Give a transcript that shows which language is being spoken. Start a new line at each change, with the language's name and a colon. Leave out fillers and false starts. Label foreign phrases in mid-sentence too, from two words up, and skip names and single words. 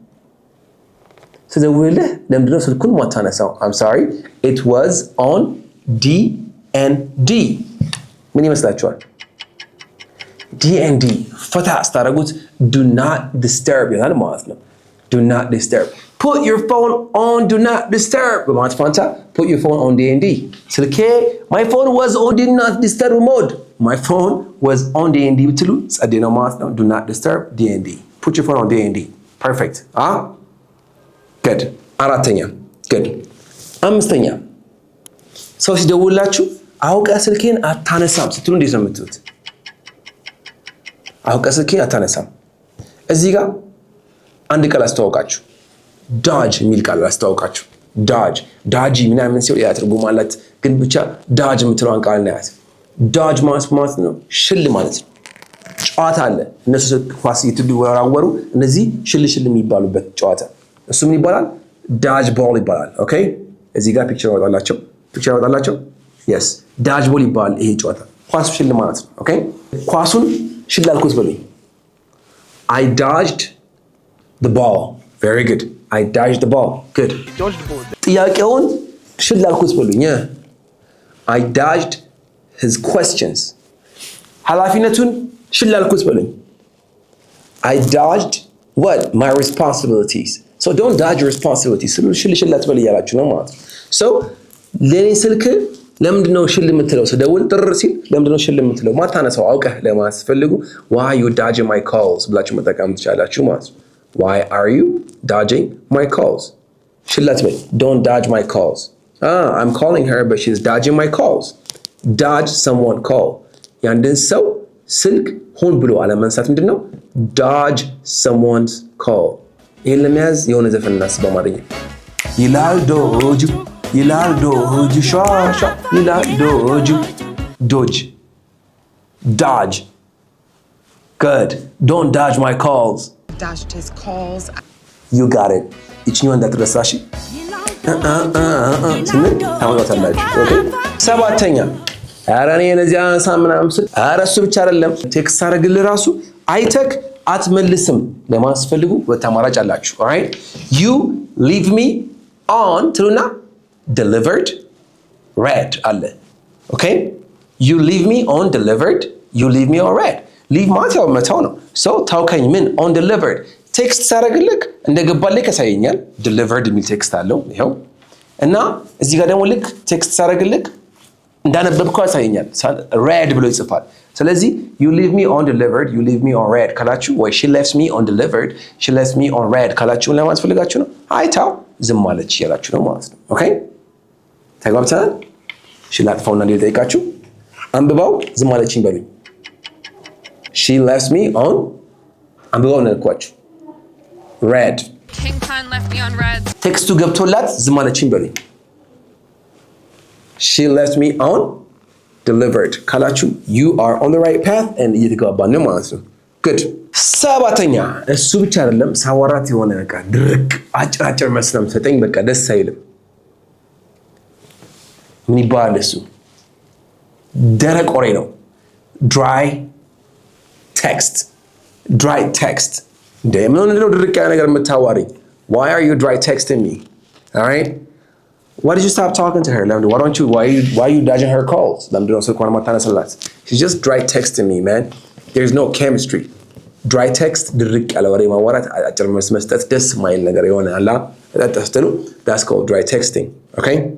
Amharic: ስደውልህ ለምንድነው ስልኩን ማታነሳው?
English: I'm sorry it was on DND።
Amharic: ምን ይመስላችኋል?
English: DND
Amharic: ፈታ ስታደርጉት
English: do not disturb
Amharic: ይላል ማለት ነው።
English: do not disturb. Put your phone on do not disturb.
Amharic: በማለት ፋንታ
English: put your phone on DND። ስልኬ my phone was on do not disturb mode. My phone was on DND
Amharic: ብትሉ ጸዴ ነው ማለት ነው።
English: do not disturb DND. Put your phone on DND. Perfect. Good.
Amharic: አራተኛ good. አምስተኛ ሰው ሲደውላችሁ አውቃ ስልኬን አታነሳም ስትሉ እንዴት ነው የምትሉት? አውቃ ስልኬን አታነሳም። እዚህ ጋር አንድ ቃል አስተዋውቃችሁ ዳጅ የሚል ቃል አስተዋውቃችሁ ዳጂ ምናምን ሲሆን ያ ትርጉም አላት። ግን ብቻ ዳጅ የምትለዋን ቃል እናያት። ዳጅ ማለት ነው ሽል ማለት ነው። ጨዋታ አለ። እነሱ ኳስ እየተወራወሩ እነዚህ ሽል የሚባሉበት ጨዋታ እሱ ምን ይባላል? ዳጅ ቦል ይባላል። ኦኬ እዚህ ጋር ፒክቸር ያወጣላቸው yes ዳጅ ቦል ይባላል ይሄ ጨዋታ። ኳስ ሽል ማለት ነው። ኦኬ ኳሱን ሽል አልኩት በሉኝ።
English: I dodged the ball. Very good. I dodged the ball. Good.
Amharic: ጥያቄውን ሽል አልኩት በሉኝ።
English: I dodged his questions.
Amharic: ኃላፊነቱን ሽል አልኩት በሉኝ።
English: I dodged what? My responsibilities. So don't dodge your responsibilities.
Amharic: ሽል አትበል እያላችሁ ነው ማለት ነው። So ለኔ ስልክ ለምንድነው ሽል የምትለው? ስደውል ጥር ሲል ለምንድነው ሽል የምትለው? ማታነሳው አውቀህ ለማስፈልጉ
English: why you dodging my calls
Amharic: ብላችሁ መጠቀም ትችላላችሁ ማለት ነው።
English: Why are you dodging my calls?
Amharic: ሽል አትበል.
English: Don't dodge my calls. I'm calling her but she's dodging my calls. Dodge someone call.
Amharic: ያንድን ሰው ስልክ ሆን ብሎ አለመንሳት ምንድነው?
English: Dodge someone's call.
Amharic: ይሄን ለመያዝ የሆነ ዘፈን እናስብ በአማርኛ። ይላል ዶጅ ሻሻ ይላል ዶጅ dodge.
English: Good. Don't dodge my calls. Dodged his calls. You got it.
Amharic: ይችኛው እንዳትረሳሽ ስንል ታወጣላችሁ። ኦኬ ሰባተኛ ኧረ እኔ እነዚህ አንሳ ምናምን ስል ኧረ እሱ ብቻ አይደለም ቴክስት አደረግልህ ራሱ አይተክ አትመልስም ለማስፈልጉ ሁለት አማራጭ አላችሁ። ኦልራይት
English: you leave me on
Amharic: ትሉና
English: delivered read አለ። ኦኬ you leave me on delivered you leave me on read leave
Amharic: ማለት ያው መተው ነው።
English: so
Amharic: ታውከኝ ምን
English: on
Amharic: delivered ቴክስት ሳደርግልህ እንደገባልህ ያሳየኛል። delivered የሚል ቴክስት አለው ይሄው እና እዚህ ጋር ደግሞ ልክ ቴክስት ሳደርግልህ እንዳነበብከው ያሳየኛል። read ብሎ ይጽፋል። ስለዚህ
English: you leave me on delivered you leave me on read
Amharic: ካላችሁ ወይ
English: she left me on delivered she left me on read
Amharic: ካላችሁ ለማለት ፈልጋችሁ ነው። አይታው ዝም አለች ያላችሁ ነው ማለት ነው። ኦኬ ተግባብተናል። she ላጥፋውና እንዲጠይቃችሁ አንብባው ዝም አለችኝ በሉኝ።
English: she left me on
Amharic: አንብባው ነልኳችሁ read
English: King Khan left me on red.
Amharic: ቴክስቱ ገብቶላት ዝም አለችኝ በሉኝ።
English: she left me on delivered
Amharic: ካላችሁ
English: you are on the right path and
Amharic: እየተገባባን ነው ማለት ነው። good ሰባተኛ እሱ ብቻ አይደለም ሳወራት የሆነ በቃ ድርቅ አጭራጭር መስለም ሰጠኝ በቃ ደስ አይልም። ምን ይባላል እሱ? ደረቅ ወሬ ነው።
English: dry text
Amharic: ምን ነው ድርቅ ያለ ነገር የምታዋሪኝ?
English: why are you dry texting me? all right why did you stop talking to her? why are you dodging her calls? she's just dry texting me, man. There's no chemistry. dry text
Amharic: ድርቅ ያለ ወሬ ማዋራት አጭር መልስ መስጠት ደስ ማይል ነገር የሆነ አላ ተጠስተሉ
English: that's called dry texting okay